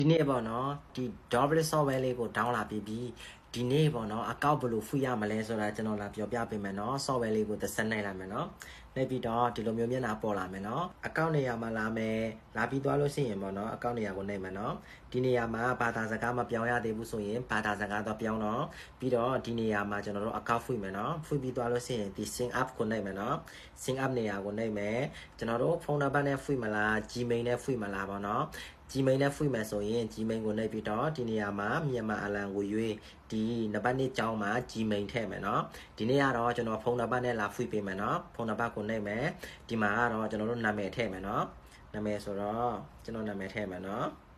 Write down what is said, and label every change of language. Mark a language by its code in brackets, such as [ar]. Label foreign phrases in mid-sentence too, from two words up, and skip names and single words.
[my] ဒီနေ့ပေါ့နော်ဒီ Doble software လေးကို download ပြီးပြီးဒီနေ့ပေါ့နော်အကောင့်ဘယ်လိုဖွင့်ရမလဲဆိုတာကျွန်တော်လာပြောပြပေးမယ်နော် software လေးကိုသက်ဆက်နိုင်လာမယ်နော်နေပြီးတော့ဒီလိုမျိုးမျက်နှာပေါ်လာမယ်နော် အကောင့်နေရာမှာလာမယ်လာပြီးသွားလို့ရှိရင်ပေါ့နော်အကောင့်နေရာကိုနှိပ်မယ်နော်ဒီနေရာမှာဘာသာစကားမပြောင်းရသေးဘူးဆိုရင်ဘာသာစကားတော့ ပြောင်းတော့ပြီးတော့ဒီနေရာမှာကျွန်တော်တို့အကောင့်ဖွင့်မယ်နော်ဖွင့်ပြီးသွားလို့ရှိရင်ဒီ [en] sync up [my] ကိုနှိပ်မယ်နော် [en] sync up [my] နေရာကိုနှိပ်မယ်ကျွန်တော်တို့ဖုန်းနံပါတ်နဲ့ဖွင့်မလား Gmail နဲ့ဖွင့်မလားပေါ့နော်Gmail နဲ့ဖွင့်မယ်ဆိုရင် Gmail ကိုနှိပ်ပြီးတော့ဒီနေရာမှာမြန်မာအလံကိုရွေးဒီနံပါတ်2ကျောင်းမှာ Gmail ထည့်မယ်နော်ဒီနေ့ကတော့ကျွန်တော်ဖုန်းနံပါတ်နဲ့လာဖွင့်ပေးမယ်နော်ဖုန်းနံပါတ်ကိုနှိပ်မယ်ဒီမှာကတော့ကျွန်တော်တို့နာမည်ထည့်မယ်နော်နာမည်ဆိုတော့ကျွန်တော်နာမည်ထည့်မယ်နော်